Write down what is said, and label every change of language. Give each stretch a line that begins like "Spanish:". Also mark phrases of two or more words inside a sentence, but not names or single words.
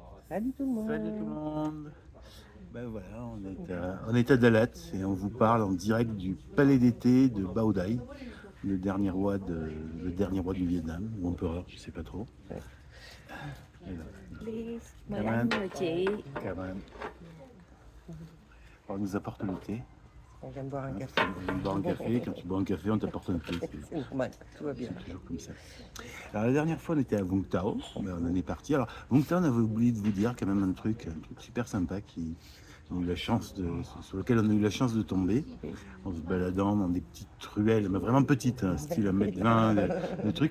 French: Salut tout le Salut tout le monde. monde. Ben voilà, on est à Dalat et on vous parle en direct du palais d'été de Bao Dai, le dernier roi du Vietnam, ou empereur, je sais pas trop. Et là, Please,
Vietnamese: mời Cảm anh, ơn. mời chị.
French: Quand même. On nous apporte le thé. On vient de boire un Hein, café. on vient de boire un café. Quand tu bois un café, on t'apporte un thé. C'est normal, tout va bien. C'est toujours comme ça. Alors la dernière fois, on était à Vung Tau. Ben, on en est parti. Alors Vung Tau, on avait oublié de vous dire quand même un truc super sympa sur lequel on a eu la chance de tomber en se baladant dans des petites ruelles, mais vraiment petites, hein, style 1,20 m, le truc.